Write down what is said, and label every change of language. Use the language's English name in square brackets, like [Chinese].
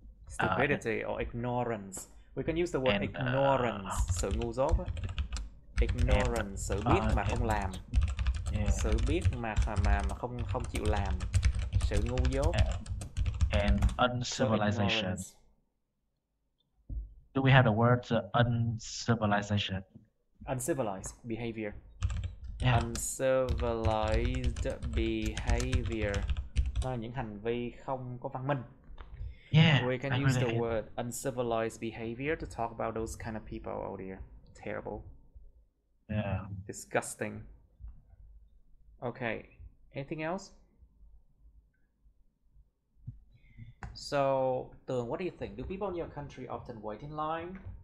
[English] Stupidity or ignorance. We can use the word ignorance. [Vietnamese] Sự ngu dốt. Ignorance, sự biết mà không làm. Sự biết mà không chịu làm. Sự ngu dốt. [English] And uncivilization. Do we have the word uncivilization? Uncivilized behavior. Yeah. Uncivilized behavior. [Vietnamese] Đó là những hành vi không có văn minh. [English] Yeah, we can use the word uncivilized behavior to talk about those kind of people out here. Terrible. Yeah. Disgusting. Okay. Anything else? So, Tường, what do you think? Do people in your country often wait in line?